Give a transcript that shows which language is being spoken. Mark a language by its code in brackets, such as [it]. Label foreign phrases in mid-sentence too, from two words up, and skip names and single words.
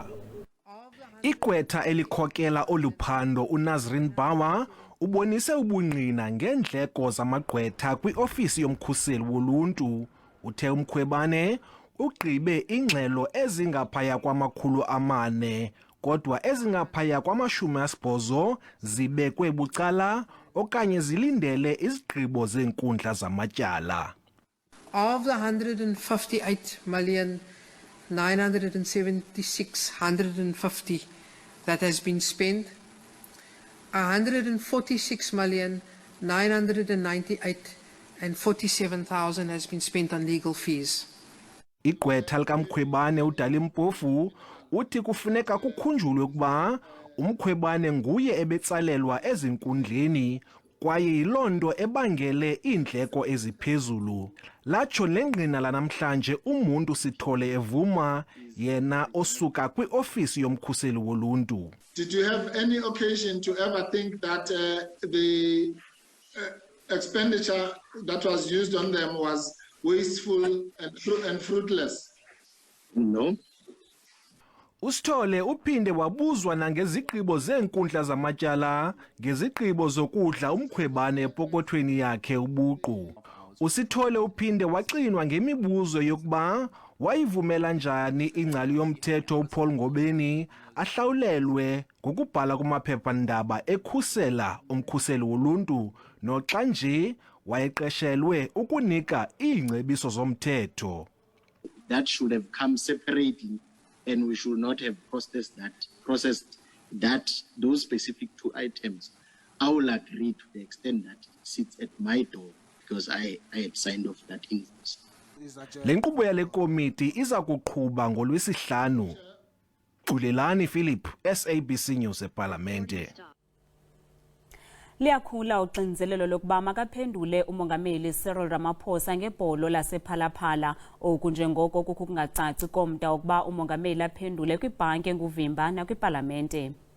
[xh] Igqwetha elikhokela oluphando uNazrin Bawa ubonise ubungqina ngeendleko zamagqwetha kwiofisi yomkhuseli woluntu. Uthe uMkhwebane ugqibe ingxelo ezingaphaya kwama400 kodwa ezingaphaya kwama80 zibekwe bucala okanye zilindele izigqibo zenkundla zamatyala. [en] Of the 158,976,150 that has been spent, 146,998,047 has been spent on legal fees. [xh] Igqwetha likaMkhwebane uDalimpofu uthi kufuneka kukhunjulwe ukuba uMkhwebane nguye ebetsalelwa ezinkundleni kwaye yilonto ebangele iindleko eziphezulu. Latsho lengqina lanamhlanje umuntu Sithole evuma yena osuka kwiofisi yomkhuseli woluntu. [en] Did you have any occasion to ever think that the expenditure that was used on them was wasteful and fruitless? No. [xh] uSithole uphinde wabuzwa nangezigqibo zeenkundla zamatyala ngezigqibo zokudla umkhwebane epokothweni yakhe ubuqu. uSithole uphinde waxinwa ngemibuzo yokuba wayivumela njani ingcali yomthetho uPaul Ngobeni ahlawulelwe ngokubhala kumaphephandaba ekhusela umkhuseli woluntu noxa nje wayeqeshelwe ukunika iingcebiso zomthetho. [en] That should have come separately, and we should not have processed those specific 2 items. I will agree to the extent that it sits at my door because I had signed off that invoice. [xh] Le nkqubo yale komiti iza kuqhuba ngoLwesihlanu. Xulelani Philip, SABC News eParlamente. Liyakhula uxinzelelo lokuba makaphendule umongameli Cyril Ramaphosa ngebholo lasephalaphala oku njengoko kukho kungacaci komda ukuba umongameli aphendule kwibhanki enguvimba nakwiParlamente.